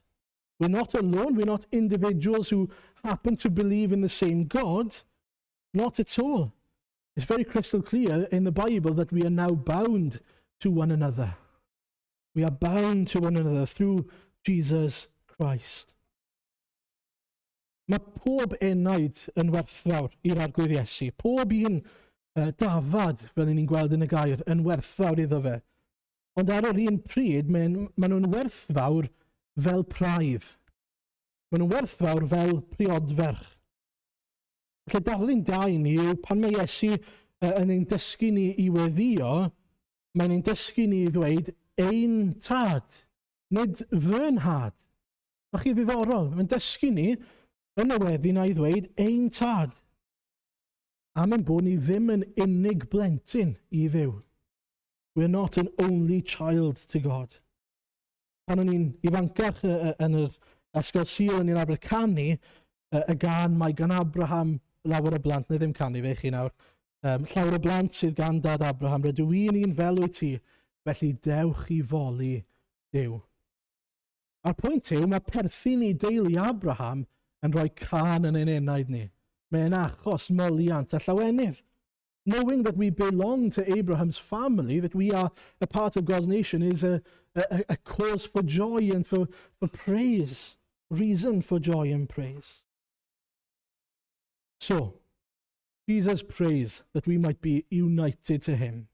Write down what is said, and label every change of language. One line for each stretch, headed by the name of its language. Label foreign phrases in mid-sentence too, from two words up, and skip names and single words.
English: We're not alone. We're not individuals who happen to believe in the same God. Not at all. It's very crystal clear in the Bible that we are now bound to one another. We are bound to one another through Jesus Christ.
Welsh: Mae pob enaid yn werthfawr i'r arglwydd Iesu. Pob un dafad, fel ni'n gweld yn y gair, yn werthfawr iddo fe. Ond ar yr un pryd, maen nhw'n werthfawr fel praidd. Maen nhw'n werthfawr fel priodferch. Felly daflu'n da i ni yw pan mae Iesu yn ein dysgu ni i weddio, mae'n ein dysgu ni i ddweud ein tad, nid fy nhad. Nach chi ddiddorol, mae'n dysgu ni yn y weddi na i ddweud ein tad. Am ein bod ni ddim yn unig blentyn i Dduw.
English: We're not an only child to God.
Welsh: Pan o'n i'n ifancach yn yr ysgol Sul yn i'n Abercanu, y gan mae gan Abraham lawer o blant, neu ddim canu fe chi nawr, llawer o blant sydd gan dad Abraham, rydw i'n un fel wyt ti, felly dewch i foli Duw. A'r pwynt yw, mae perthyn i deulu Abraham yn rhoi can yn ein enaid ni. Mae'n achos moliant a llawenydd.
English: Knowing that we belong to Abraham's family, that we are a part of God's nation, is a cause for joy and for praise. Reason for joy and praise. So, Jesus prays that we might be united to him.